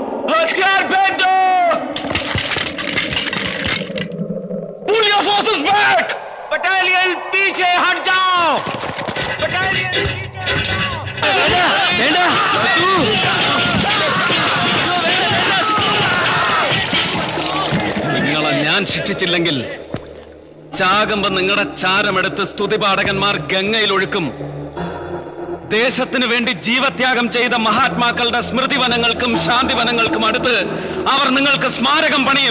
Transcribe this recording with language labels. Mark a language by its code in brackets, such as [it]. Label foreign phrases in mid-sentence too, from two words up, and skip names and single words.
[hi] हथियार फेंक दो! [en] Pull your forces back! [hi] बटालियन पीछे हट जाओ! बटालियन पीछे हट जाओ! [ml] നിങ്ങളെ ഞാൻ ശിക്ഷിച്ചില്ലെങ്കിൽ ചാകുമ്പോ നിങ്ങളുടെ ചാരമെടുത്ത് സ്തുതിപാഠകന്മാർ ഗംഗയിൽ ഒഴുക്കും. ദേശത്തിനു വേണ്ടി ജീവത്യാഗം ചെയ്ത മഹാത്മാക്കളുടെ സ്മൃതിവനങ്ങൾക്കും ശാന്തിവനങ്ങൾക്കും അടുത്ത് അവർ നിങ്ങൾക്ക് സ്മാരകം പണിയും.